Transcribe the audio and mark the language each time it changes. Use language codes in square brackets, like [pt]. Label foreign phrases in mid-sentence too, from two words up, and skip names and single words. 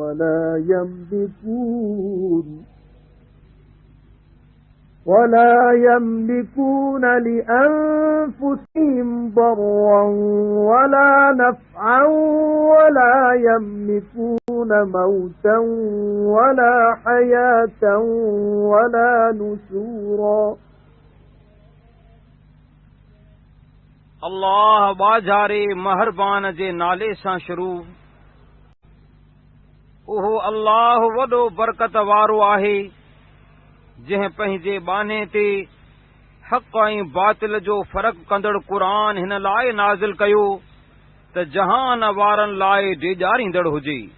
[ar] ولا يملكون لأنفسهم ضرا ولا نفعا ولا يملكون موتا ولا حياة ولا نشورا. [sd] अल्लाह बाजारे महरबान जे नाले सां शुरू। उहो अल्लाह वॾो बरकत वारो आहे जंहिं पंहिंजे बाने ते हक़ ऐं बातिल जो फ़र्क़ कंदड़ क़ुरान हिन लाइ नाज़िल कयो त जहान वारनि लाइ डेॼारींदड़ हुजे।